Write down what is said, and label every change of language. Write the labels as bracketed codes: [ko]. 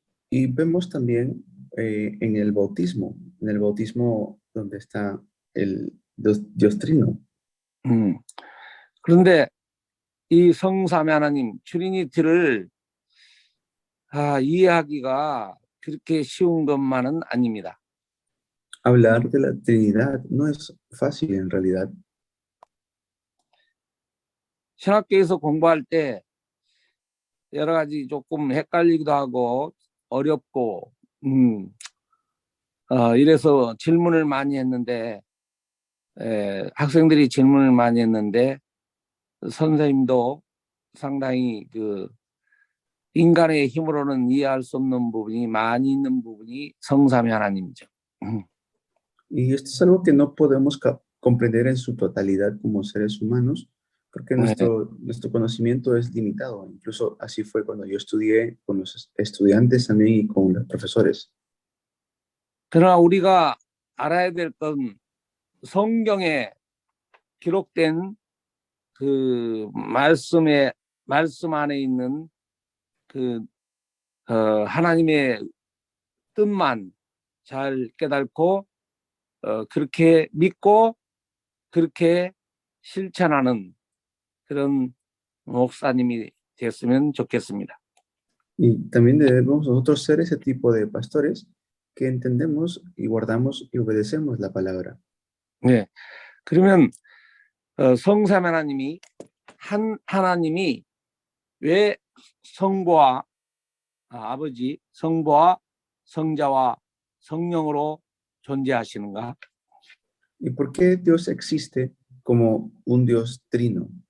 [es] Y vemos también en el bautismo donde está el Dios trino. [ko] 그런데 이 성삼위 하나님 트리니티를 이해하기가 그렇게 쉬운 것만은 아닙니다. [es] Hablar de la Trinidad no es fácil en realidad. [ko] 신학교에서 공부할 때 여러 가지 조금 헷갈리기도 하고 어렵고 이래서 질문을 많이 했는데 학생들이 질문을 많이 했는데 선생님도 상당히 인간의 힘으로는 이해할 수 없는 부분이 많이 있는 부분이 성삼위 하나님이죠. [es] Y esto es algo que no podemos comprender en su totalidad como seres humanos, porque nuestro conocimiento es limitado. Incluso así fue cuando yo estudié con los estudiantes también y con los profesores. [ko] 그러나 우리가 알아야 될 건 성경에 기록된 그 말씀 안에 있는 하나님의 뜻만 잘 깨닫고 그렇게 믿고 그렇게 실천하는 그런 목사님이 됐으면 좋겠습니다. [es] Y también debemos nosotros ser ese tipo de pastores que entendemos y guardamos y obedecemos la palabra. [ko] 네. 그러면 성삼 하나님이 하나님이 왜 성부와 아버지, 성부와 성자와 성령으로 존재하시는가? [es] ¿Y por qué Dios existe como un Dios trino?